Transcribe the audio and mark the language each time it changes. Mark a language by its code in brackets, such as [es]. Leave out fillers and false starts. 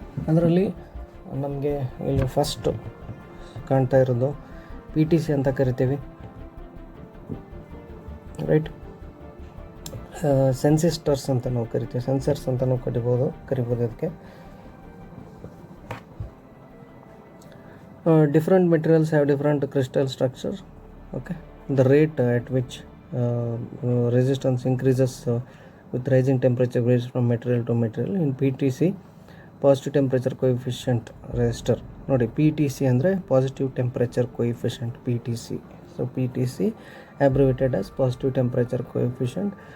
[kn] ಅದರಲ್ಲಿ ನಮಗೆ ಇಲ್ಲಿ ಫಸ್ಟ್ ಕಾಣ್ತಾ ಇರೋದು PTC ಅಂತ ಕರಿತೀವಿ, ರೈಟ್. ಸೆನ್ಸಿಸ್ಟರ್ಸ್ ಅಂತ ನಾವು ಕರಿತೀವಿ, ಸೆನ್ಸರ್ಸ್ ಅಂತ ನಾವು ಕರಿಬೋದು ಇದಕ್ಕೆ. [en] Different materials have different crystal structure. Okay, the rate at which resistance increases with rising temperature varies from material to material. [kn] In PTC, positive temperature coefficient resistor ನೋಡಿ, PTC ಅಂದರೆ positive temperature coefficient, PTC. [en] So PTC abbreviated as positive temperature coefficient.